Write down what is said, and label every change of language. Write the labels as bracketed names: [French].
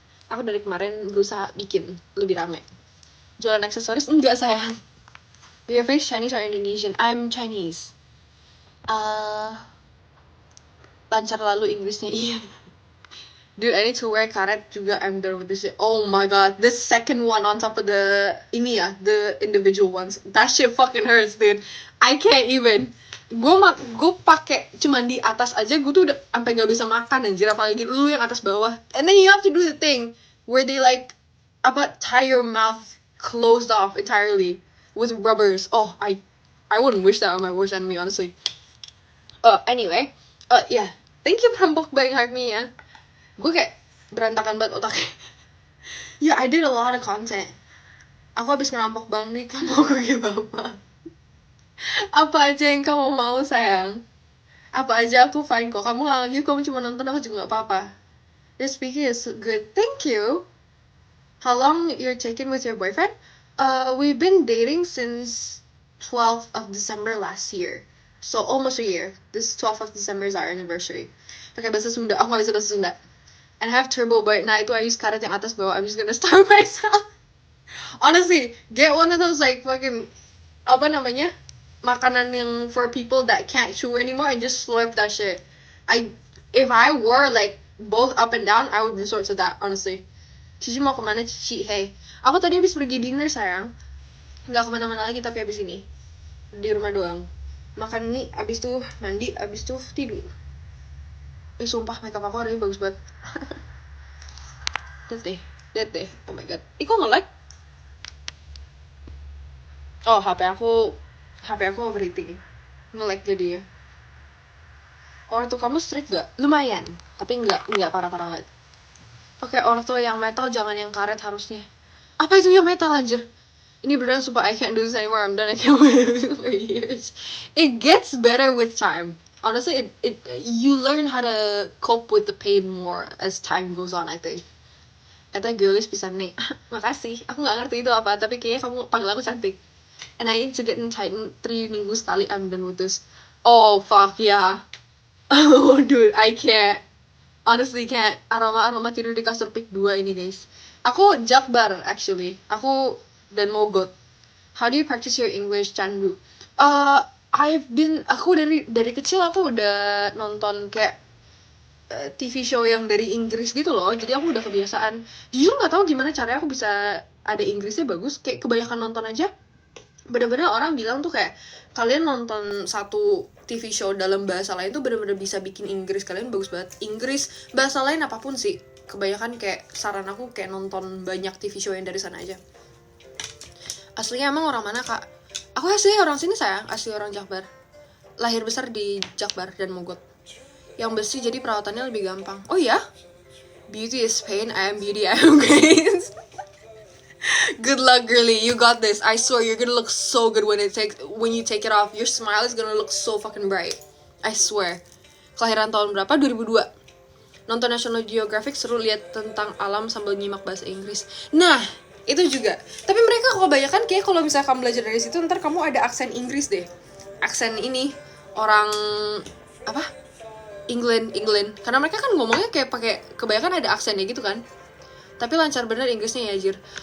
[Indonesian] Aku dari kemarin berusaha bikin lebih rame. Jualan aksesoris? Enggak sayang. [English] Do you face Chinese or Indonesian? I'm Chinese. [Indonesian] Lancar lalu Inggrisnya, iya. [English] Dude, I need to wear [Indonesian] karet juga. [English] I'm done with this shit. Oh my god, this second one on top of the the individual ones. That shit fucking hurts, dude. I can't even. [Indonesian] Gue pakai cuman di atas aja, gue tuh udah sampai gak bisa makan anjir, apalagi lu yang atas bawah. [English] And then you have to do the thing where they like tie your mouth closed off entirely with rubbers. Oh, I wouldn't wish that on my worst enemy, honestly. Anyway, yeah. Thank you [Indonesian] Prampok Bang me ya. Gue kayak berantakan banget otaknya. [English] Yeah, I did a lot of content. [Indonesian] Aku habis ngerampok Bang nih, kamu mau gue bapak. Apa aja yang kamu mau sayang? Apa aja aku fine kok. Kamu lagi, kamu cuma nonton, aku juga gak apa-apa. [English] Your speaking is good, thank you. How long you're taking with your boyfriend? We've been dating since 12th of December last year. So almost a year. This 12th of December is our anniversary. [Indonesian] Pakai bahasa Sunda, aku gak bisa bahasa Sunda. [English] And I have turbo bite. [Indonesian] Nah itu [English] I use [Indonesian] karet yang atas bawah. [English] I'm just gonna starve myself. Honestly, get one of those like fucking [Indonesian] apa namanya, makanan yang [English] for people that can't chew anymore and just slurp that shit. If I were like both up and down, I would resort to that, honestly. [Indonesian] Cici mau kemana Cici? Hey, aku tadi habis pergi dinner sayang. Nggak kemana-mana lagi tapi habis ini di rumah doang. Makan ini, abis tuh mandi, abis tuh tidur. Sumpah makeup aku hari ini bagus banget. Lihat deh, oh my god. Kok nge-lag? Oh, HP aku overheating. Nge-lag jadinya. Ortu kamu strict gak? Lumayan, tapi nggak parah-parah banget. Oke, ortu yang metal, jangan yang karet harusnya. Apa itu yang metal anjir? Ini beneran sumpah, [English] I can't do this anymore. I'm done, I can't wait for years. It gets better with time. Honestly, you learn how to cope with the pain more as time goes on, I think. [Indonesian] Kata Geolis bisa nih. Makasih, aku gak ngerti itu apa, tapi kayaknya kamu panggil aku cantik. [English] And I need to get in tighten [Indonesian] 3 minggu sekali, [English] I'm done with this. Oh, fuck, yeah. Oh, dude, I can't. Honestly, can't. [Indonesian] Aroma tidur di kasur pick 2 ini, guys. Aku Jakbar, actually. Aku dan Mogot. [English] How do you practice your English, Chandu? [Indonesian] Aku dari kecil aku udah nonton kayak TV show yang dari Inggris gitu loh, jadi aku udah kebiasaan. Jujur nggak tahu gimana caranya aku bisa ada Inggrisnya bagus, kayak kebanyakan nonton aja. Bener-bener orang bilang tuh kayak kalian nonton satu TV show dalam bahasa lain tuh bener-bener bisa bikin Inggris kalian bagus banget. Inggris, bahasa lain apapun sih. Kebanyakan kayak saran aku kayak nonton banyak TV show yang dari sana aja. Aslinya emang orang mana kak? Aku asli orang sini sayang, asli orang Jakbar. Lahir besar di Jakbar dan Mogot. Yang besi jadi perawatannya lebih gampang. Oh ya? [English] Beauty is pain, I am beauty, I am grace. Good luck girly, you got this. I swear you're gonna look so good when you take it off. Your smile is gonna look so fucking bright. I swear. [Indonesian] Kelahiran tahun berapa? 2002. Nonton National Geographic seru, lihat tentang alam sambil nyimak bahasa Inggris. Nah, itu juga. Tapi mereka kebanyakan kayak kalau misalnya kamu belajar dari situ, ntar kamu ada aksen Inggris deh. Aksen ini, orang apa England karena mereka kan ngomongnya kayak pakai kebanyakan ada aksennya gitu kan, tapi lancar bener Inggrisnya ya Jir.